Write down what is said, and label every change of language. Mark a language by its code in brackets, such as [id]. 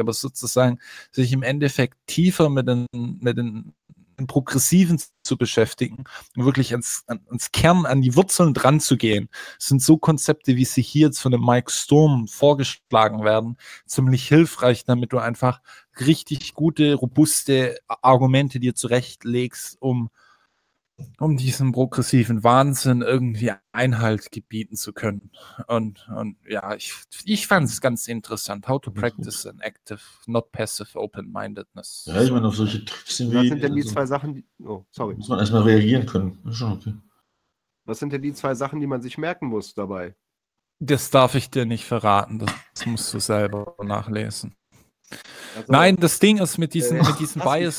[de] Aber sozusagen sich im Endeffekt tiefer mit den Progressiven zu beschäftigen und wirklich ans Kern, an die Wurzeln dran zu gehen, sind so Konzepte, wie sie hier jetzt von dem Mike Sturm vorgeschlagen werden, ziemlich hilfreich, damit du einfach richtig gute, robuste Argumente dir zurechtlegst, um um diesem progressiven Wahnsinn irgendwie Einhalt gebieten zu können. Und ja, ich fand es ganz interessant. [en] How to practice an active, not passive open-mindedness. [de] Ja, ich meine, auf solche Tricks sind wir. Was sind denn die zwei Sachen, die, muss man erstmal reagieren können. Schon okay. Was sind denn die zwei Sachen, die man sich merken muss dabei? Das darf ich dir nicht verraten. Das musst du selber nachlesen. Also, nein, das Ding ist mit diesem Bias.